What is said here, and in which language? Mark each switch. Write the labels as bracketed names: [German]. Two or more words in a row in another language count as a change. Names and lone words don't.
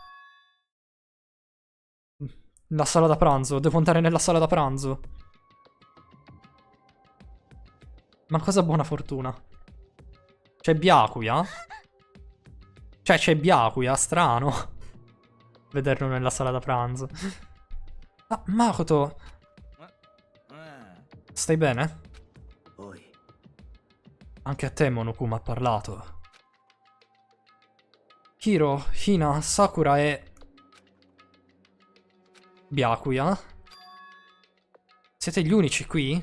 [Italian] La sala da pranzo, devo andare nella sala da pranzo. Ma cosa buona fortuna? C'è Byakuya? Cioè c'è Byakuya, strano. Vederlo nella sala da pranzo. Ah, Makoto, うん。 stai bene? おい。 Anche a te Monokuma ha parlato. Hiro, Hina, Sakura e... Byakuya? Siete gli unici qui?